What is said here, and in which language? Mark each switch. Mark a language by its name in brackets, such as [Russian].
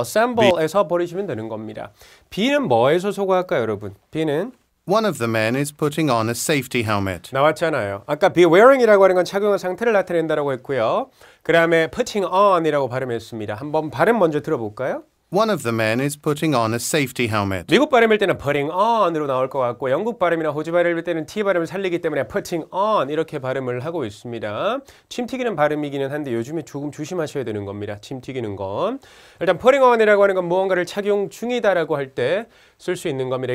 [Korean] assemble에서 버리시면 되는 겁니다. B는 뭐에서 소거할까요, 여러분? B는 [English] One of the men is putting on a safety helmet. [Korean] 나왔잖아요. 아까 be wearing이라고 하는 건 착용한 상태를 나타낸다라고 했고요. 그 다음에 putting on이라고 발음했습니다. 한번 발음 먼저 들어볼까요? [English] One of the men is putting on a safety helmet. [Korean] 미국 발음일 때는 putting on으로 나올 것 같고 영국 발음이나 호주 발음일 때는 T 발음을 살리기 때문에 putting on 이렇게 발음을 하고 있습니다. 침 튀기는 발음이기는 한데 요즘에 조금 조심하셔야 되는 겁니다. 침 튀기는 건. 일단 putting on이라고 하는 건 무언가를 착용 중이다라고 할 때 쓸 수 있는 겁니다.